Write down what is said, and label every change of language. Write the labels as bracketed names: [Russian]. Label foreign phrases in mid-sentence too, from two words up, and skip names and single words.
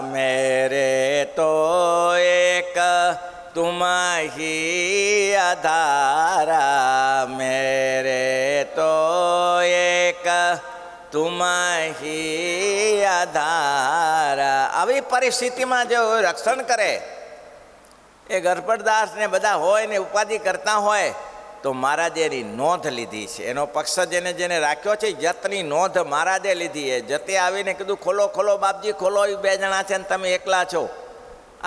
[Hindi] मेरे तो एक तुम्हारी आधारा, मेरे तो एक तुम्हारी आधारा. [Gujarati] આવી પરિસ્થિતિમાં જો રક્ષણ કરે એ ગરપડદાસ ને બધા હોય ને ઉપાધિ કરતા હોય તો મહારાજે એની નોંધ લીધી છે. એનો પક્ષ જેને જેને રાખ્યો છે જતની નોંધ મહારાજે લીધી છે. જતે આવીને કીધું ખોલો ખોલો બાપજી ખોલો, એ 2 જણા છે ને તમે એકલા છો.